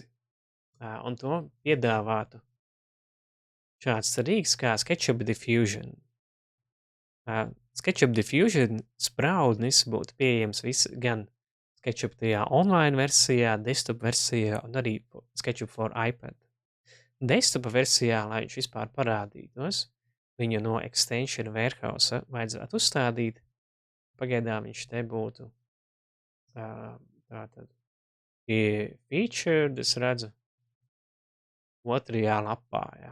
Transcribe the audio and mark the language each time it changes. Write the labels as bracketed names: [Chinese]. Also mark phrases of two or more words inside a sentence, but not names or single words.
[Latvian] Un to piedāvātu šāds rīks kā SketchUp Diffusion. SketchUp Diffusion spraudnis būtu pieejams gan SketchUp tajā online versijā, desktop versijā un arī SketchUp for iPad. Desktop versijā, lai viņš vispār parādītos, viņu no Extension Warehouse vajadzētu uzstādīt. Pagaidām viņš te būtu tātad featured, es redzu, otrajā lapā, jā.